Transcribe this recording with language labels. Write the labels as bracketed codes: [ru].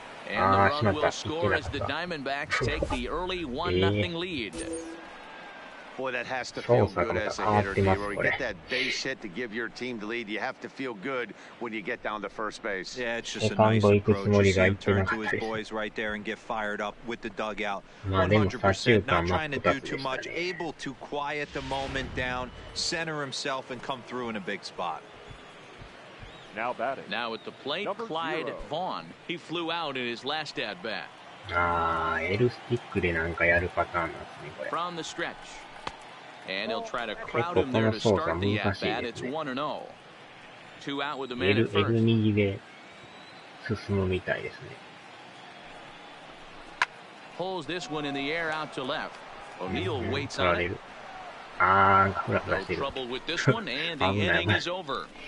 [ja] あー、しまった。いってなかった。 [en] Boy, that has to feel good as a hitter, where you get that base hit to give your team the lead. You have to feel good when you get down to first base. Yeah, it's just a nice approach. You see him turn to his boys right there and get fired up with the dugout. 100%. Not trying to do too much. Able to quiet the moment down, center himself, and come through in a big spot. Now batting. Now at the plate, Clyde Vaughn. He flew out in his last at bat. [ja] あー、L スティックでなんかやるパターンなんですね、これ。 [en] From the stretch. And he'll try to crowd him there to start the at bat. It's 1-0. 2 out with the man at first. [ja] L 右で進むみたいですね。 [en] Pulls this one in the air out to left. O'Neal waits on it. [ja] あー、フラフラしてる。 [en] No trouble with this one, and the inning is over.